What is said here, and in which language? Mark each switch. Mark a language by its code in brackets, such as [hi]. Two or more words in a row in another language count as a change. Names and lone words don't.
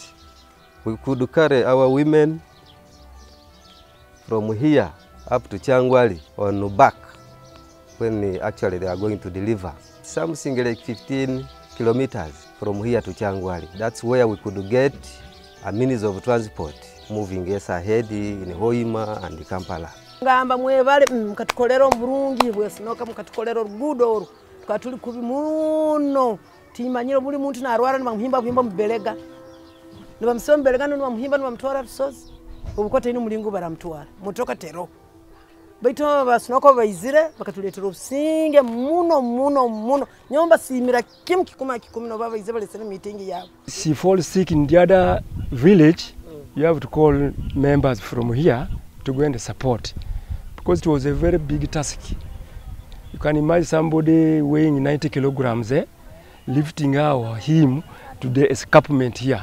[en] We could carry our women from here up to Changwali on back when actually they are going to deliver. Something like 15 kilometers from here to Changwali. That's where we could get a means of transport moving us ahead in Hoima and Kampala. [nyo] Ngamba mwebale mkatukolero mburungi bwesinoka mkatukolero rugudo twatuli kubi muno timanyiro buli muntu narwara nibamuhimba kuhimba mubelega nibamsoma belega nibamuhimba nibamutwara rusozi ubukote ni mulingo baramutwara mutoka tero baito basinoko bayizire bakatuletera usinge muno nyomba simira kim kikuma no baba izebale sene meeting yabo. [en] If you fall sick in the other village, you have to call members from here to go and support, because it was a very big task. You can imagine somebody weighing 90 kilograms, lifting him to the escarpment here.